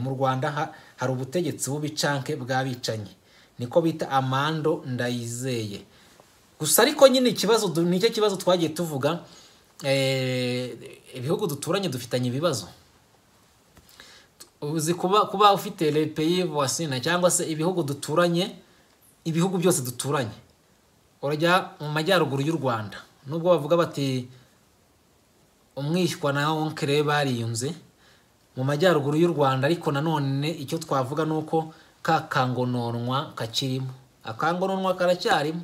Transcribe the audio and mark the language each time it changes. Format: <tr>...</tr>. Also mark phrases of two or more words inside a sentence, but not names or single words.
<rw>Mu Rwanda hari ubutegetsi bubi canke bwabicanye niko bita Amando Ndayizeye. Gusa ariko nyine ikibazo nicyo kibazo twagiye tuvuga ibihugu duturanye dufitanye ibibazo. Uzi kuba ufite</rw> <fr>le pays voisin</fr> <rw>cyangwa se ibihugu duturanye, ibihugu byose duturanye. Urajya mu majyaruguru y'u Rwanda nubwo bavuga bati umwishywa na onkere bariyunze mu majyaruguru y'u Rwanda, ariko nanone icyo twavuga nuko kakangononwa kakirimo, akangononwa karacyarimo.</rw>